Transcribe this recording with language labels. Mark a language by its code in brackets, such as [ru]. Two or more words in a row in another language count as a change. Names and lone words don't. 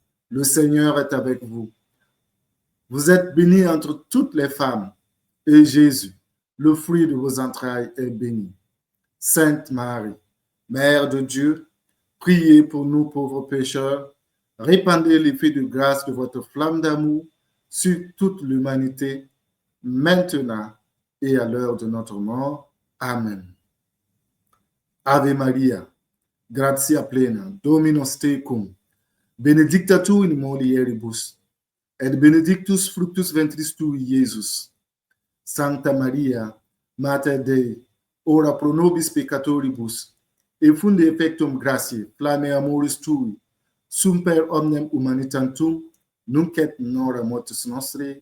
[fr] Le Seigneur est avec vous. Vous êtes bénie entre toutes les femmes, et Jésus, le fruit de vos entrailles, est béni. Sainte Marie, Mère de Dieu, priez pour nous pauvres pécheurs. Répandez l'effet de grâce de votre flamme d'amour sur toute l'humanité, maintenant et à l'heure de notre mort. Amen. [la] Ave Maria, gratia plena, Dominus tecum, benedicta tu in mulieribus, et benedictus fructus ventris tui, Iesus. Sancta Maria, Mater Dei, ora pro nobis peccatoribus, et funde effectum gratiae, flamme amoris tui, sumper omnem humanitantum, nunc et in hora mortis nostre.